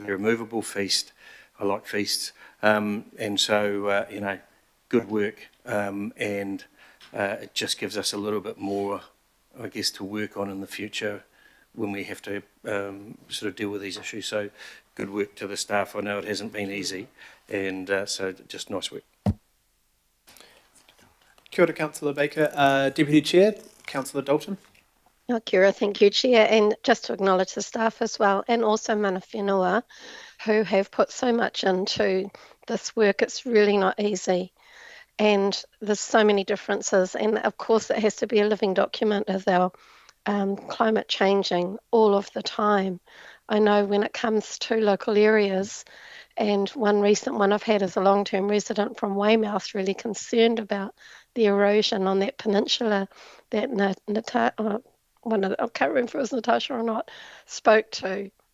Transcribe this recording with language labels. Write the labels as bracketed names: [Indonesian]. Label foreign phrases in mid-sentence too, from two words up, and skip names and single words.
[English] They're a movable feast. I like feasts. And so, good work. And it just gives us a little bit more, I guess, to work on in the future when we have to sort of deal with these issues. So good work to the staff. I know it hasn't been easy, and so just nice work. [Māori] Kia ora, [English] Councillor Baker. Deputy Chair, Councillor Dalton. [Māori] Kia ora, [English] thank you, Chair, and just to acknowledge the staff as well, and also [Māori] mana whenua, [English] who have put so much into this work. It's really not easy, and there's so many differences, and of course it has to be a living document as our climate changing all of the time. I know when it comes to local areas, and one recent one I've had is a long-term resident from Weymouth really concerned about the erosion on that peninsula that I can't remember if it was Natasha or not, spoke to.